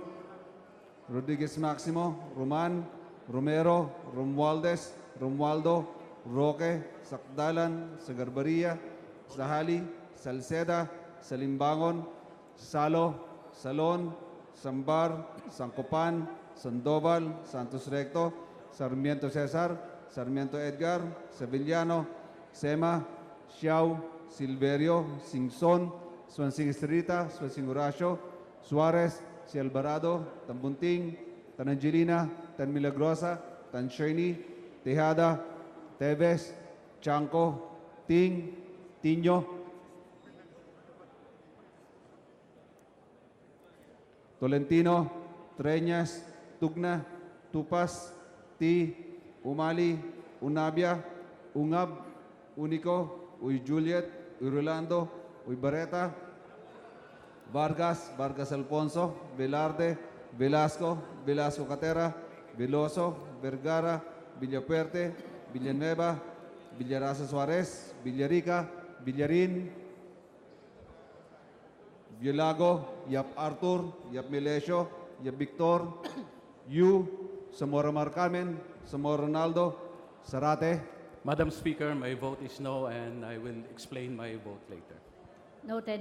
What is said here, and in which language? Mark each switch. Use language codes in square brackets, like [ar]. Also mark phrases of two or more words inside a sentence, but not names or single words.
[en] Rodriguez Maximo, Roman, Romero, Romualdez, Romualdo, Roque, Sakdalan, Sagarbaria, Sahali, Salceda, Salimbangon, Salo, Salon, Sambar, Sancopan, Sandoval, Santos Recto, Sarmiento Cesar, Sarmiento Edgar, Sevillano, Sema, Xiao, Silverio, Singson, Swansing Estrita, Swansing Horacio, Suarez, Si Alvarado, Tambunting, Tan Angelina, Tan Milagrosa, Tan Sherny, Tejada, Teves, Chanco, Ting, Tiño, Tolentino, Treñas, Tugna, Tupas, Ti, Umali, Unabia, Ungab, Unico, Uy Juliet, Uy Rolando, Uy Barreta, Vargas, Vargas Alfonso, Velarde, Velasco, Velasco Catera, Veloso, Vergara, Villapuerte, Villanueva, Villaraza Suarez, Villarica, Villarin, Villago, Yap Arthur, Yap Melesio, Yap Victor, Yu, Zamora Marcamen, Zamora Ronaldo, Sarate. Madam Speaker, my vote is no, and I will explain my vote later. Noted.